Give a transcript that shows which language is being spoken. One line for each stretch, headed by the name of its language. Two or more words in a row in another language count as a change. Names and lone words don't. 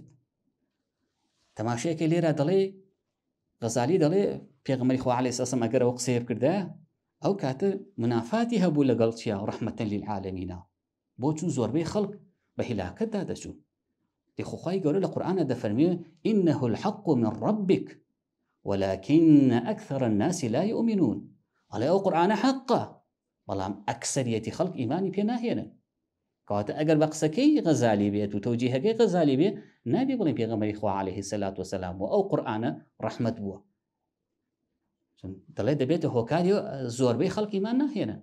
Central Kurdish: تەماشەیەکە لێرە دەڵێ غەزالی دەڵێ پێغەمبەری خوا
Arabic: عەلەیهی سەلام
Central Kurdish: ئەگەر ئەو قسەیە بکردە ئەو کاتە منافاتی هەبوو لەگەڵ چیا
Arabic: ڕەحمەتەن للعالەمینە
Central Kurdish: بۆ چون زۆربەی خەڵک بە هیلاکەتدا دەچوون. خوای گەورە لە قورئانە دەفەرمێ
Arabic: إنه الحق من ربك ولكن أكثر الناس لا يؤمنون.
Central Kurdish: ئەڵێ ئەو قورئانە حەقە بەڵام ئەکسەریەتی خەڵک ئیمانی پێ ناهێنن. کەواتە ئەگەر بە قسەکەی غەزالی بێت و تەوجیهەکەی غەزالی بێت نابێ بڵێن پێغەمبەری خوا
Arabic: عەلەیهی سەلات وسەلام
Central Kurdish: و ئەو قورئانە ڕەحمەت بووە. دەڵێ دەبێتە هۆکاری زۆربەی خەڵک ئیمان ناهێنن.